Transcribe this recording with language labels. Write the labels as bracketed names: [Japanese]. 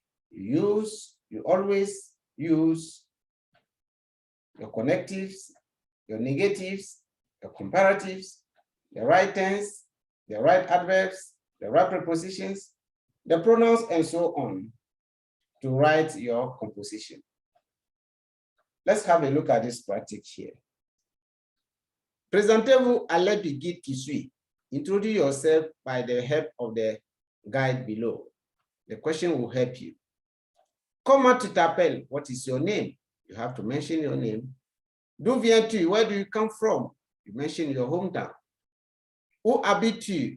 [English] You always use your connectives, your negatives, your comparatives, the right tense, the right adverbs, the right prepositions, the pronouns, and so on to write your composition. Let's have a look at this practice here. [French] Présentez-vous à l'aide du guide qui suit. [English] Introduce yourself by the help of the guide below. The question will help you. [French] Comment tu t'appelles? [English] What is your name? You have to mention your name. [French] D'où viens-tu? [English] Where do you come from? You mention your hometown. [French] Où habites-tu?